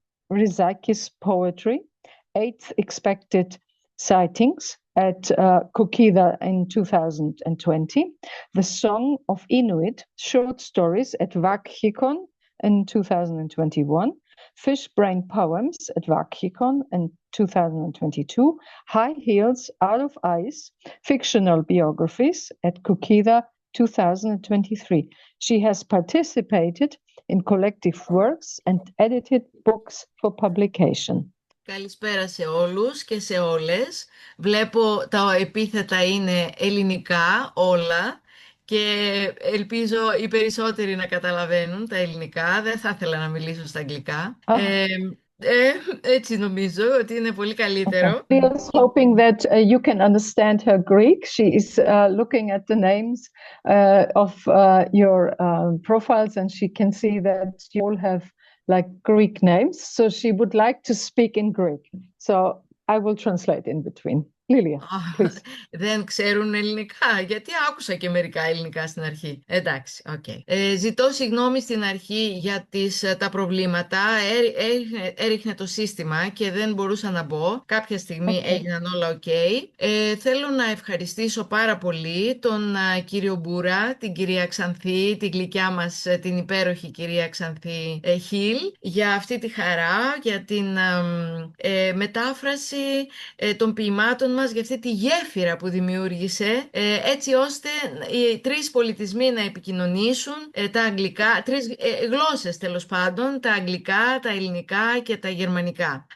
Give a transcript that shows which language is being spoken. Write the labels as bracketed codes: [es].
[en] Rizakis Poetry, 8th Expected Sightings at Koukida in 2020, The Song of Inuit, short stories at Vakhikon in 2021, Fish Brain Poems at Vakhikon in 2022, High Heels Out of Ice, fictional biographies at Koukida 2023. She has participated in collective works and edited books for publication. [el] Καλησπέρα σε όλους και σε όλες. Βλέπω τα επίθετα είναι ελληνικά όλα και ελπίζω οι περισσότεροι να καταλαβαίνουν τα ελληνικά. Δεν θα ήθελα να μιλήσω στα αγγλικά. Έτσι νομίζω ότι είναι πολύ καλύτερο. [en] She is hoping that you can understand her Greek. She is looking at the names of your profiles and she can see that you all have like Greek names. So she would like to speak in Greek. So I will translate in between. Lilia, please. [el] Δεν ξέρουν ελληνικά, γιατί άκουσα και μερικά ελληνικά στην αρχή. Εντάξει, οκ. Ζητώ συγγνώμη στην αρχή για τα προβλήματα. Έριχνε το σύστημα και δεν μπορούσα να μπω. Κάποια στιγμή έγιναν όλα οκ. Θέλω να ευχαριστήσω πάρα πολύ τον κύριο Μπούρα, την κυρία Xanthi, την γλυκιά μας, την υπέροχη κυρία Xanthi Hill, για αυτή τη χαρά, για την μετάφραση των ποιημάτων μας, για αυτή τη γέφυρα που δημιούργησε, έτσι ώστε οι τρεις πολιτισμοί να επικοινωνήσουν, τα αγγλικά, τρεις γλώσσες τέλος πάντων, τα αγγλικά, τα ελληνικά και τα γερμανικά.